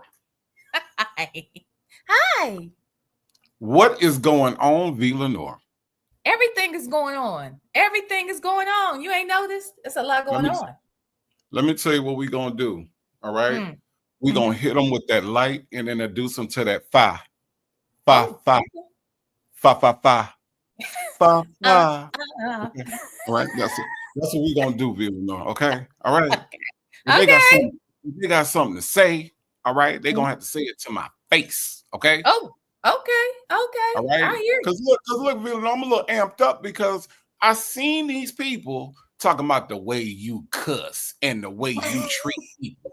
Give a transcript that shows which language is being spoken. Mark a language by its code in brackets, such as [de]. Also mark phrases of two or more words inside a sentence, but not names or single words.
[en] Hi. Hi. What is going on, VLenore? Everything is going on. Everything is going on. You ain't noticed? There's a lot Let going me on. let me tell you what we're gonna do. All right. Mm. We're gonna Mm-hmm. hit them with that light and introduce them to that fa. Fa Oh, fa okay. fa fa fa fa Uh, fa. uh, Okay. All right. That's what we're gonna do, VLenore. Okay. All right. okay. If they got Okay. something, if they got something to say, all right, they're Mm. gonna have to say it to my face. Okay. Oh, okay. Okay. All right. I hear you. Because look, Villan, I'm a little amped up because I seen these people talking about the way you cuss and the way you treat people.